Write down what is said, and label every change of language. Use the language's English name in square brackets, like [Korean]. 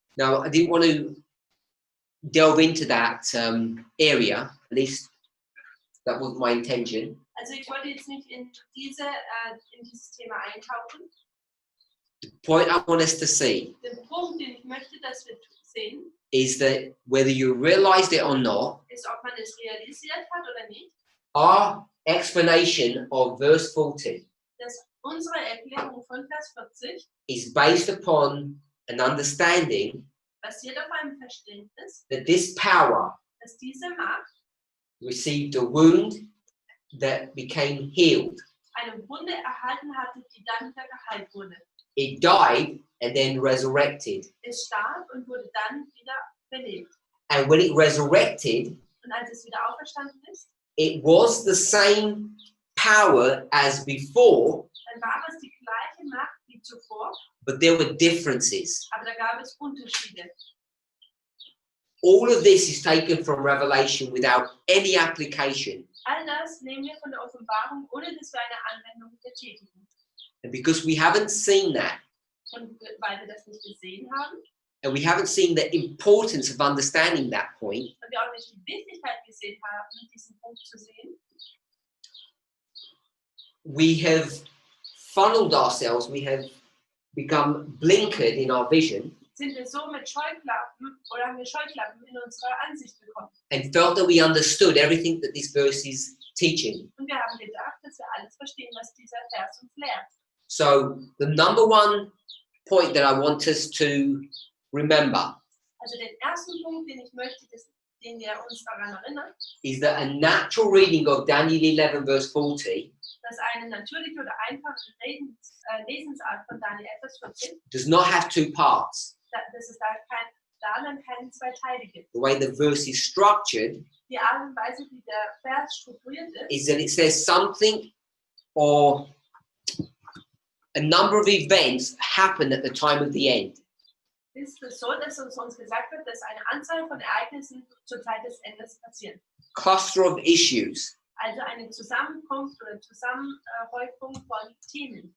[English] Now, I didn't want to delve into that area, at least that wasn't my intention. [German] Also ich wollte jetzt nicht in dieses Thema eintauchen. [English] The point I want us to see [German] Den Punkt, den ich möchte, dass wir sehen, [English] is that whether you realized it or not, [German] ist, ob man es realisiert hat oder nicht, [English] our explanation of verse 40 [German] dass unsere Erklärung von Vers 40 [English] is based upon an understanding [German] basiert auf einem Verständnis, [English] that this power [German] dass diese Macht [English] received a wound that became healed. [German] eine Wunde erhalten hatte, die dann wieder geheilt wurde. [English] It died and then resurrected. [German] Es starb und wurde dann wieder belebt. [English] And when it resurrected, [German] Und als es wieder auferstanden ist, [English] it was the same power as before, [German] dann war es die gleiche Macht wie zuvor, [English] but there were differences. [German] aber da gab es Unterschiede. [English] All of this is taken from Revelation without any application. [German] All das nehmen wir von der Offenbarung, ohne dass wir eine Anwendung betätigen. [English] And because we haven't seen that, [German] Und weil wir das nicht gesehen haben [English] and we haven't seen the importance of understanding that point, [German] und wir auch nicht die Wichtigkeit gesehen haben, diesen Punkt zu sehen, [English] we have funneled ourselves, we have become blinkered in our vision, [German] sind wir so mit Scheuklappen oder haben wir Scheuklappen in unserer Ansicht bekommen. [English] and felt that we understood everything that this verse is teaching. [German] Und wir haben gedacht, dass wir alles verstehen, was dieser Vers uns lehrt. [English] So the number one point that I want us to remember [German] Also den ersten Punkt, den ich möchte, den wir uns daran erinnern, [English] is that a natural reading of Daniel 11 verse 40 [German] dass eine natürliche oder einfache Lesensart von Daniel 11:14, [English] does not have two parts. [German] dass es darin keine zwei Teile gibt. [English] The way the verse is structured [German] Die Art und Weise, wie der Vers strukturiert ist, [English] is that it says something or a number of events happen at the time of the end. [German] ist es so, dass uns gesagt wird, dass eine Anzahl von Ereignissen zur Zeit des Endes passieren. [English] Cluster of issues. [German] Also eine Zusammenkunft oder Zusammenhäufung von Themen.